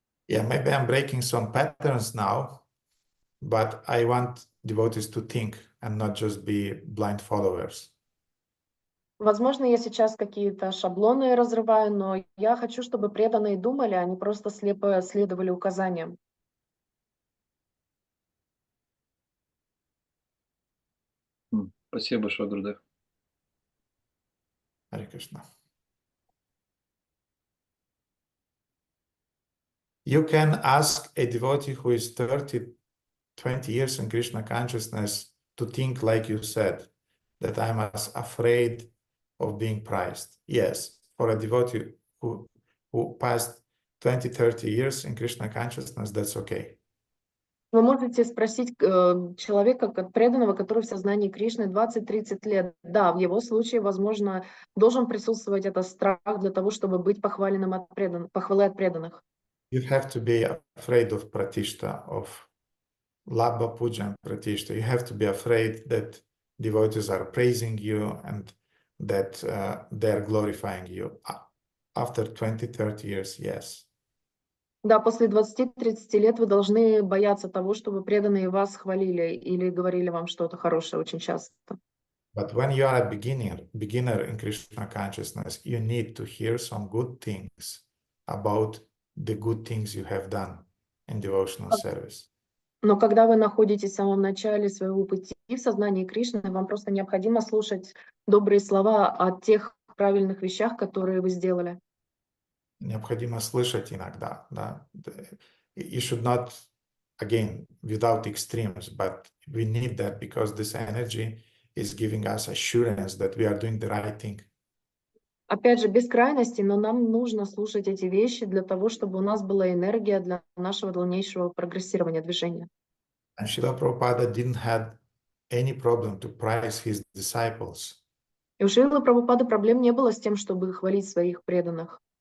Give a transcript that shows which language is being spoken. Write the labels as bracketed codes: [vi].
[en] Yeah, maybe I'm breaking some patterns now, but I want devotees to think and not just be blind followers. [ru] Возможно, я сейчас какие-то шаблоны разрываю, но я хочу, чтобы преданные думали, а не просто слепо следовали указаниям. Спасибо большое, Гурудев. Hare Krishna. [en] You can ask a devotee who is 30, 20 years in Krishna consciousness to think like you said, that I'm afraid of being prized. Yes, for a devotee who passed 20, 30 years in Krishna consciousness, that's okay. [ru] Вы можете спросить человека, как преданного, который в сознании Кришны 20-30 лет. Да, в его случае, возможно, должен присутствовать этот страх для того, чтобы быть похваленным от похвалы от преданных. [en] You have to be afraid of pratishta, of labha, puja, and pratishta. You have to be afraid that devotees are praising you and that they're glorifying you. After 20, 30 years, yes. [ru] Да, после 20-30 лет вы должны бояться того, чтобы преданные вас хвалили или говорили вам что-то хорошее очень часто. [en] But when you are a beginner in Krishna consciousness, you need to hear some good things about the good things you have done in devotional service. [ru] Но когда вы находитесь в самом начале своего пути в сознании Кришны, вам просто необходимо слушать добрые слова о тех правильных вещах, которые вы сделали. Необходимо слышать иногда, да. [en] You should not, again, without extremes, but we need that because this energy is giving us assurance that we are doing the right thing. [ru] Опять же, без крайности, но нам нужно слушать эти вещи для того, чтобы у нас была энергия для нашего дальнейшего прогрессирования движения. [en] And Srila Prabhupada didn't have any problem to praise his disciples. [ru] И у Шрилы Прабхупады проблем не было с тем, чтобы хвалить своих преданных.